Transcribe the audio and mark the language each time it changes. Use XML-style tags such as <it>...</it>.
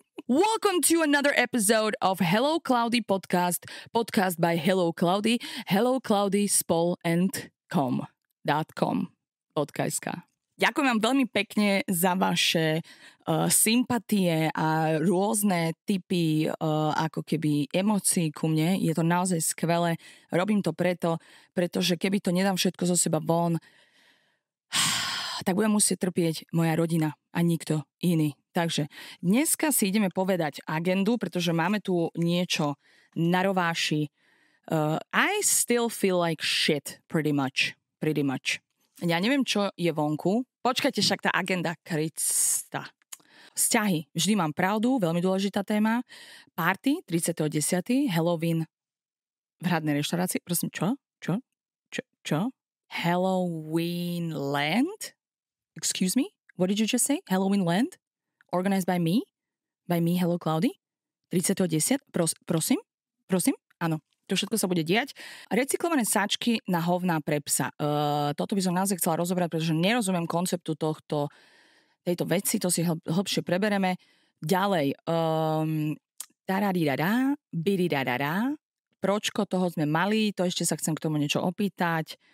<en>Welcome to another episode of Hello Cloudy podcast by Hello Cloudy, hellocloudyspol.com.</en> <sk>Ďakujem vám veľmi pekne za vaše sympatie a rôzne typy ako keby emócií ku mne. Je to naozaj skvelé. Robím to pretože keby to nedám všetko zo seba von, tak budem musieť trpieť moja rodina a nikto iný. Takže dneska si ideme povedať agendu, pretože máme tu niečo na rováši.</sk> <en>I still feel like shit, pretty much.</en> <sk>Ja neviem, čo je vonku. Počkajte, však tá agenda, Krista. Vzťahy. Vždy mám pravdu, veľmi dôležitá téma. Party, 30.10. Halloween v hradnej reštaurácii. Prosím, čo?</sk> <en>Halloween land? Excuse me? What did you just say? Halloween land? Organized by me, Hello Cloudy, 30.10.</en> <sk>Prosím? Áno, to všetko sa bude diať. Recyklované sáčky na hovná pre psa. Toto by som naozaj chcela rozobrať, pretože nerozumiem konceptu tejto veci, to si hlbšie prebereme. Ďalej, tararirara, birirarara, pročko, toho sme mali, to ešte sa chcem k tomu niečo opýtať.</sk>